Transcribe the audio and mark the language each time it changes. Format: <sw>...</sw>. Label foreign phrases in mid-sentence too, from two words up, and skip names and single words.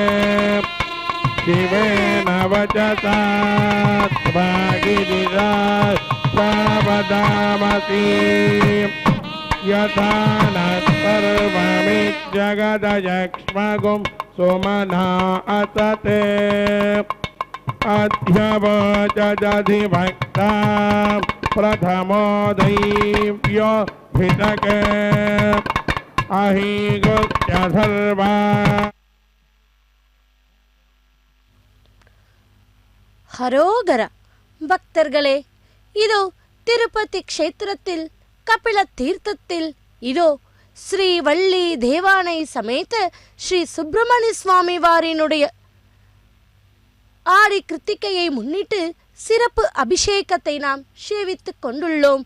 <sa>शिवेन वचसा स्वागिरिरावदामसि यथा न सर्वमिज्जगदयक्ष्मगुं सुमना असते अध्यवचदधिभक्ता प्रथमो दैव्यो भितके अहिगुत्य सर्वा</sa> <ta>ஹரோகரா. பக்தர்களே, இதோ திருப்பதி க்ஷேத்திரத்தில் கபில தீர்த்தத்தில் இதோ ஸ்ரீ வள்ளி தேவானை சமேத ஸ்ரீ சுப்பிரமணிய சுவாமி வாரினுடைய ஆடி கிருத்திகையை முன்னிட்டு சிறப்பு அபிஷேகத்தை நாம் சேவித்துக் கொண்டுள்ளோம்.</ta>